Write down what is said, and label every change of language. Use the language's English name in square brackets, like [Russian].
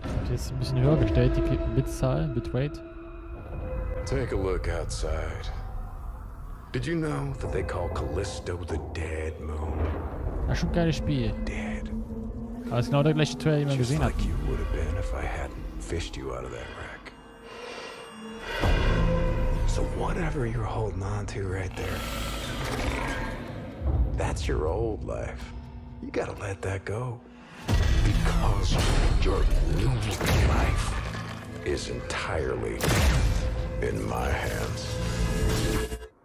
[German] Jetzt ein bisschen höher gestellt, die Bitzahl, Bitrate. [English] Take a look outside. Did you know that they call Callisto the Dead Moon? [German] Das ist schon ein geiles Spiel. [English] Dead. [German] Aber es ist genau der gleiche Trailer, den man [English] Just [German] gesehen hat. [English] like you would have been if I hadn't fished you out of that wreck. So whatever you're holding on to right there, that's your old life. You gotta let that go. Because your new life is entirely in my hands.